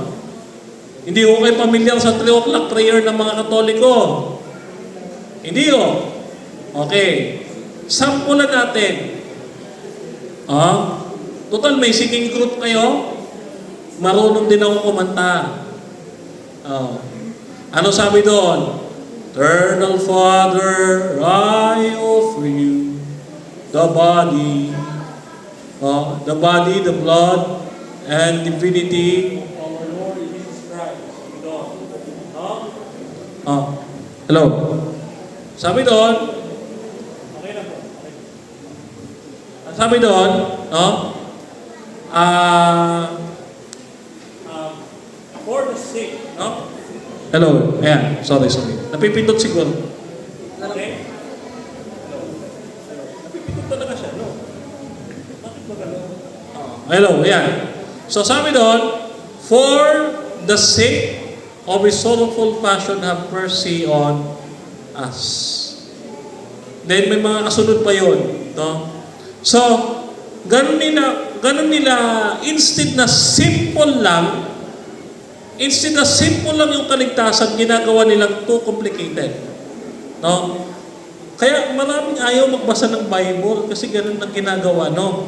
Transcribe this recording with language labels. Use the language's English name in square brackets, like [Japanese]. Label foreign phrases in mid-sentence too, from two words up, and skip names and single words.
[Filipino] Hindi ko kayo pamilyar sa [English] 3 o'clock prayer [Filipino] ng mga Katoliko. Hindi ko. Okay. Sampulan natin. Oh. Total, may singing group kayo. Marunong din ako kumanta. Oh. Ano sabi doon? [English] Eternal Father, I offer you the body, the blood, and divinity of our Lord Jesus Christ. Hello. [Filipino] Sabi doon, okay na po. Sabi doon, [English] for the sake, no? Hello. Ayan. Sorry. [Filipino] Napipindot siguro. [English] Okay? Hello. [Filipino] Napipindot talaga siya. Hello, yan. So sabi doon, [English] for the sake of His sorrowful passion, have mercy on us. [Filipino] Then may mga kasunod pa yun. No? So, ganun nila, instead na simple lang yung kaligtasan, ginagawa nilang [English] too complicated. [Filipino] No? Kaya maraming ayaw magbasa ng Bible kasi ganun ang ginagawa, no?